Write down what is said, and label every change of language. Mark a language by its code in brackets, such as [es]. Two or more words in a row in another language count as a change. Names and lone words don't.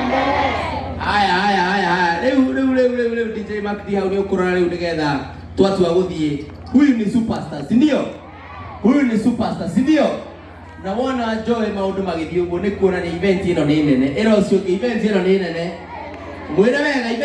[sw] Haya. [ki] Leo DJ Makiri hau ni ukurara leo nigetha twatua guthie. [sw] Huyu ni superstar, si ndio? Huyu ni superstar, si ndio? [ki] Na wona Joe maundu magithio uguo ni kuona ni event ino ni nene. Ero cio event ino ni nene. Mwire wega